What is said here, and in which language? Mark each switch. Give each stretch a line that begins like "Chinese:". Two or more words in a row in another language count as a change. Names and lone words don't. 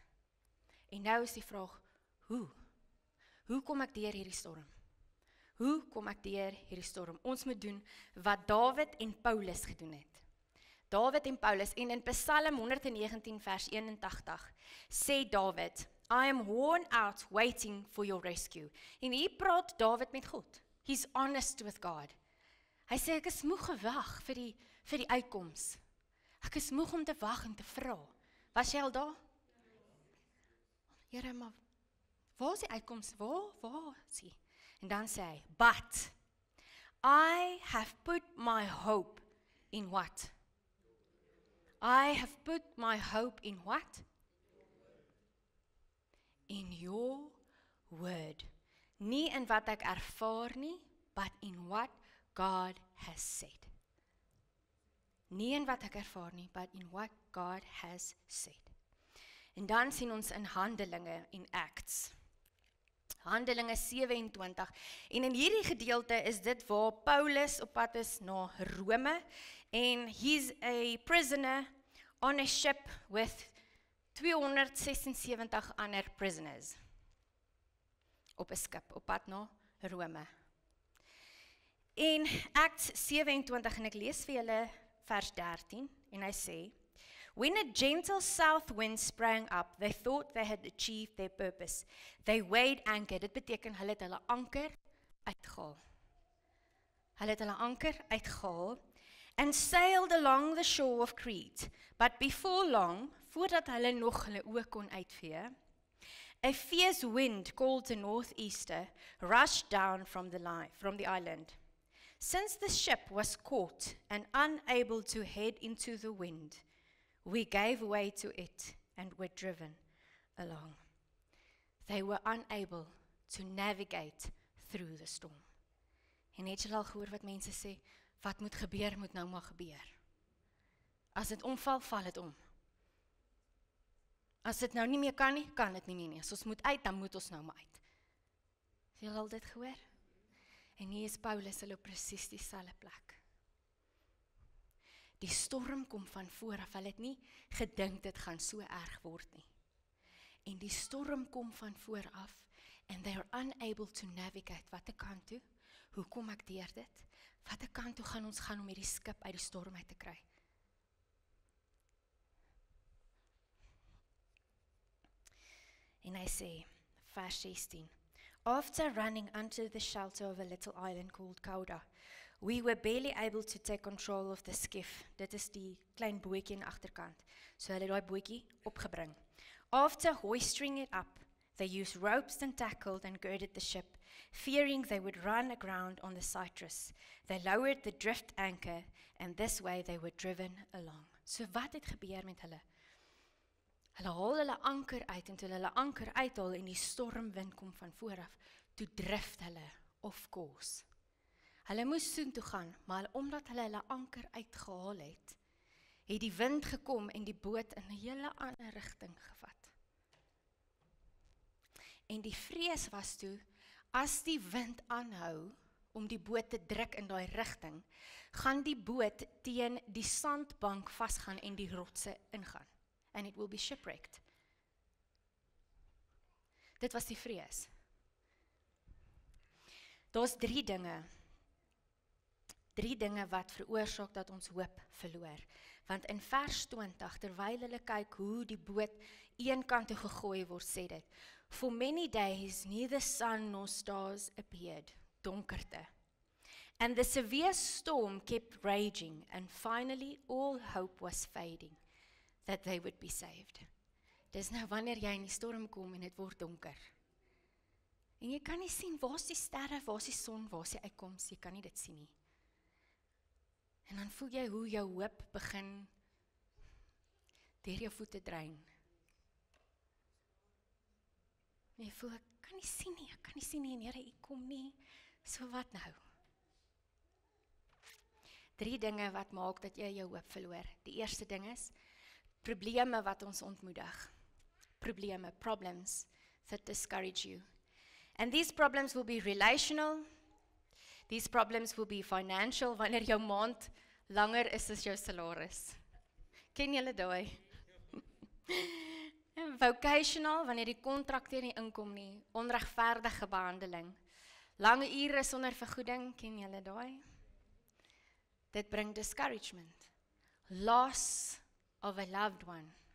Afrikaans: En nou is die vraag, hoe? Hoe kom ek deur hierdie storm? Hoe kom ek deur hierdie storm? Ons moet doen wat Dawid en Paulus gedoen het. Dawid en Paulus, en in Psalm 119 vers 81, sê Dawid,
English: I am worn out waiting for your rescue.
Afrikaans: En hier praat Dawid met God.
English: He's honest with God.
Afrikaans: Hy sê, ek is moeg gewag vir die uitkoms. Ek is moeg om te wag en te vra. Was jy al daar? Here, maar waar is die uitkoms? Waar is hy? En dan sê hy,
English: but I have put my hope in what? I have put my hope in what? In your word.
Afrikaans: Nie in wat ek ervaar nie,
English: but in what God has said.
Afrikaans: Nie in wat ek ervaar nie,
English: but in what God has said.
Afrikaans: En dan sien ons in Handelinge en Acts. Handelinge 27. En in hierdie gedeelte is dit waar Paulus op pad is na Rome.
English: En he's a prisoner on a ship with 276 ander prisoners.
Afrikaans: Op 'n skip, op pad na Rome. En Acts 27, en ek lees vir julle vers 13, en hy sê,
English: when a gentle south wind sprang up, they thought they had achieved their purpose. They weighed anchor.
Afrikaans: Dit beteken hulle het hulle anker uitgehaal. Hulle het hulle anker uitgehaal
English: and sailed along the shore of Crete. But before long,
Afrikaans: voordat hulle nog hulle oë kon uitvee,
English: a fierce wind called the northeaster rushed down from the island. Since the ship was caught and unable to head into the wind, we gave way to it and were driven along. They were unable to navigate through the storm.
Afrikaans: En het jy al gehoor wat mense sê, wat moet gebeur, moet nou maar gebeur. As dit omval, val dit om. As dit nou nie meer kan nie, kan dit nie meer nie. As ons moet uit, dan moet ons nou maar uit. Het jy al dit gehoor? En hier is Paulus, hulle op presies dieselfde plek. Die storm kom van vooraf, hulle het nie gedink dit gaan so erg word nie. En die storm kom van vooraf,
English: and they are unable to navigate.
Afrikaans: Watter kant toe? Hoe kom ek deur dit? Watter kant toe gaan ons gaan om hierdie skip uit die storm uit te kry? En hy sê, vers 16,
English: after running under the shelter of a little island called Cauda, we were barely able to take control of the skiff.
Afrikaans: Dit is die klein bootjie aan die agterkant. So hulle het daai bootjie opgebring.
English: After hoisting it up, they used ropes and tackled and girded the ship, fearing they would run aground on the Cyprus. They lowered the drift anchor, and this way they were driven along.
Afrikaans: So wat het gebeur met hulle? Hulle haal hulle anker uit, en toe hulle anker uithaal en die stormwind kom van vooraf, toe drift hulle,
English: of course.
Afrikaans: Hulle moes soontoe gaan, maar omdat hulle anker uitgehaal het, het die wind gekom en die boot in 'n hele ander rigting gevat. En die vrees was toe, as die wind aanhou om die boot te druk in daai rigting, gaan die boot teen die sandbank vasgaan en die rotse ingaan.
English: And it will be shipwrecked.
Afrikaans: Dit was die vrees. Daar's drie dinge wat veroorsaak dat ons hoop verloor. Want in vers 20, terwyl hulle kyk hoe die boot een kant toe gegooi word, sê dit,
English: for many days neither sun nor stars appeared, donkerte. And the severe storm kept raging, and finally all hope was fading that they would be saved.
Afrikaans: Dis nou wanneer jy in die storm kom en dit word donker. En jy kan nie sien waar is die sterre, waar is die son, waar is die uitkoms, jy kan nie dit sien nie. En dan voel jy hoe jou hoop begin deur jou voete drein. En jy voel, ek kan nie sien nie, en Here, U kom nie, so wat nou? 3 dinge wat maak dat jy jou hoop verloor. Die eerste ding is, probleme wat ons ontmoedig. Probleme,
English: problems that discourage you. And these problems will be relational. These problems will be financial,
Afrikaans: wanneer jou maand langer is as jou salaris. Ken julle daai? Vocational, wanneer die kontrak nie inkom nie. Onregverdige behandeling. Lange ure sonder vergoeding, ken julle daai? Dit bring
English: discouragement. Loss of a loved one.